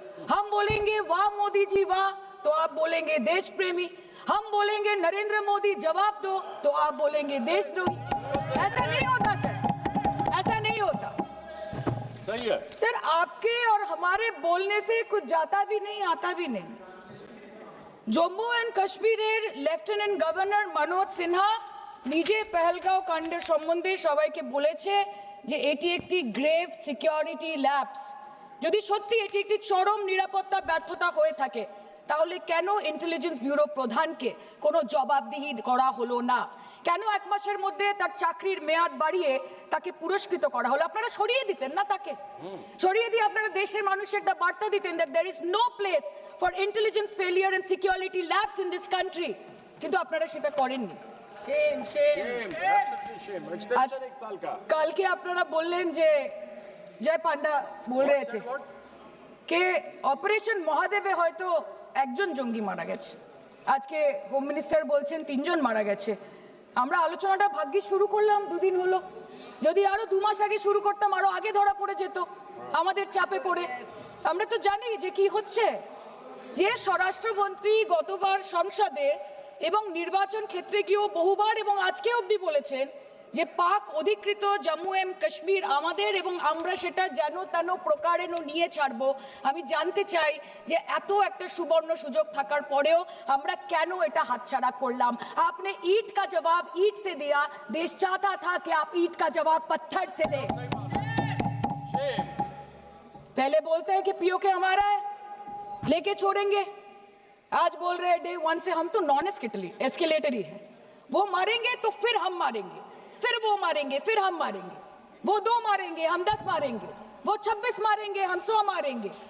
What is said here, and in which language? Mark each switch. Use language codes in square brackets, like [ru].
[hi] हम बोलेंगे वाह मोदी जी वाह तो आप बोलेंगे देश प्रेमी। हम बोलेंगे नरेंद्र मोदी जवाब दो तो आप बोलेंगे देशद्रोही। ऐसा नहीं होता सर, ऐसा नहीं होता। सही है सर, आपके और हमारे बोलने से कुछ जाता भी नहीं आता भी नहीं। [bn] জম্মু অ্যান্ড কাশ্মীরের লেফটেন্যান্ট গভর্নর মনোজ সিনহা নিজে পেহেলগাঁও কাণ্ডের সম্বন্ধে সবাইকে বলেছে যে এটি একটি গ্রেভ সিকিউরিটি ল্যাপস। যদি সত্যি এটি একটি চরম নিরাপত্তা ব্যর্থতা হয়ে থাকে তাহলে কেন ইন্টেলিজেন্স ব্যুরো প্রধানকে কোনো জবাবদিহি করা হলো না? কেন 1 মাসের মধ্যে তার চাকরির মেয়াদ বাড়িয়ে তাকে পুরস্কৃত করা হলো? আপনারা সরিয়ে দিতেন না তাকে? সরিয়ে দিয়ে আপনারা দেশের মানুষকে একটা বার্তা দিতেন [en] that there is no place for intelligence failure and security labs in this country, [bn] কিন্তু আপনারা সেটা করেননি। [en] shame extension [hi] 1 साल का। [bn] কালকে আপনারা বললেন যে জয় পান্ডা বল [hi] रहे थे कि [bn] অপারেশন মহাদেবে হয়তো একজন জঙ্গি মারা গেছে, আজকে হোম মিনিস্টার বলছেন 3 জন মারা গেছে। আমরা আলোচনাটা ভাগ্যে শুরু করলাম 2 দিন হলো, যদি আরো 2 মাস আগে শুরু করতাম আরো আগে ধরা পড়ে যেত আমাদের চাপে পড়ে। আমরা তো জানি যে কি হচ্ছে, যে স্বরাষ্ট্রমন্ত্রী গতবার সংসদে এবং নির্বাচন ক্ষেত্রে গিয়েও বহুবার এবং আজকে অবধি বলেছেন যে পাক অধিকৃত জম্মু এন্ড কাশ্মীর আমাদের এবং আমরা সেটা যেন তেন প্রকারেণ নিয়ে ছাড়বো। আমি জানতে চাই যে এত একটা সুবর্ণ সুযোগ থাকার পরেও আমরা কেন এটা হাতছাড়া করলাম? [hi] आपने ईंट का जवाब ईंट से दिया, देश चाहता था कि आप ईंट का जवाब पत्थर से दें। पहले बोलते हैं कि पीओके हमारा है लेके छोड़ेंगे, आज बोल रहे हैं डे 1 से हम तो नॉन एस्केलेटरी है, वो मारेंगे तो फिर हम मारेंगे, फिर वो मारेंगे, फिर हम मारेंगे, वो 2 मारेंगे हम 10 मारेंगे, वो 26 मारेंगे हम 100 मारेंगे।